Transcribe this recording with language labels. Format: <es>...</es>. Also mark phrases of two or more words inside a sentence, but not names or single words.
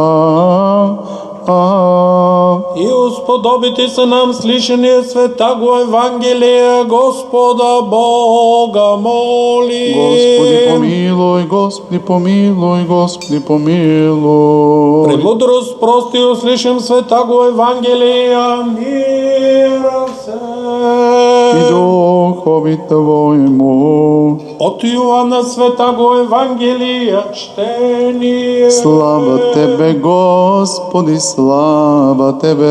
<cu>И усподобите се нам слышание света го Евангелие, Господа Бога моли. Господи помилуй, Господи помилуй, Господи помилуй. Премудрост прости услышим света го Евангелие, мира се. И духови Твоему. От Йоанна света го Евангелие, чтение. Слава Тебе, Господи, слава Тебе.</cu>